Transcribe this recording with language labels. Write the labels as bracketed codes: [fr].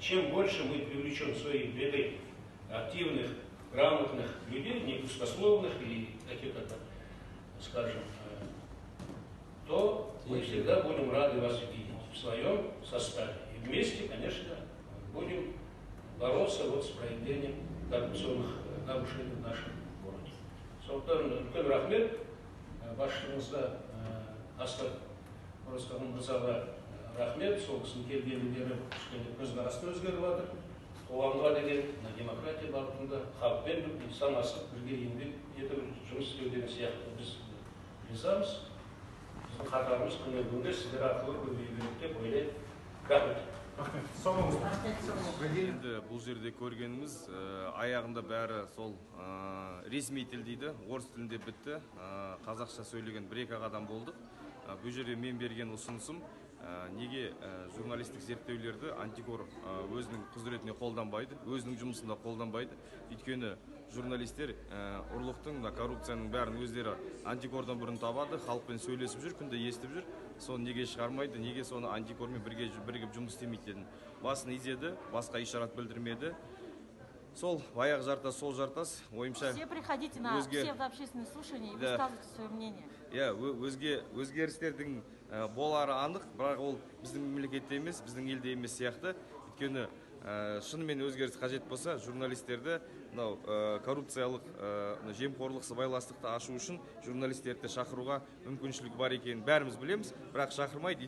[ru] Чем больше мы привлечем в свои ряды активных, грамотных людей, не пустословных и каких-то, скажем, то мы всегда будем рады вас видеть в своем составе. И вместе, конечно, будем бороться вот с проявлением коррупционных нарушений в нашем городе. [kk] Сондықтан үлкен рахмет басшылығыңызға асқар Оразқалиұлы рахмет, сол кісінің келгеннен бері кішкене көзқарасы өзгеріп жатыр. Қоғамға деген демократия бағытында халықпен санасып бірге еңбек етіп жұмыс істеу деген сияқты біз ризамыз. Біздің қатарымыз күні бүгінгі сіздер арқылы көбейе береді деп ойлаймын. Рахмет. Енді бұл жерде көргеніміз аяғында бәрі сол ресми тіл дейді, орыс тілінде бітті, қазақша сөйлеген бір-екі адам болдық. Бұл жерде мен берген ұсынысым, неге журналистік зерттеулерді антикор өзінің құзыретіне қолданбайды, өзінің жұмысында қолданбайды. Өйткені журналистер ұрлықтың, коррупцияның бәрін өздері антикордан бұрын табады, халықпен сөйлесіп жүр, күнде естіп жүр. Соны неге шығармайды, неге соны антикормен бірігіп жұмыс істемейді дедім. Басын изеді, басқа ишарат білдірмеді. Сол баяғы жартас, сол жартас, ойымша... [ru] Все приходите на все общественные слушания и высказывайте свое мнение. [kk] Өзгерістердің болары анық, бірақ ол біздің мемлекетте емес, біздің елде емес сияқты. Өйткені шынымен өзгеріс қажет болса, журналистерді коррупциялық, жемқорлық, сыбайластықты ашу үшін журналистерді шақыруға мүмкіншілік бар екенін бәріміз білеміз, бірақ шақырмайды.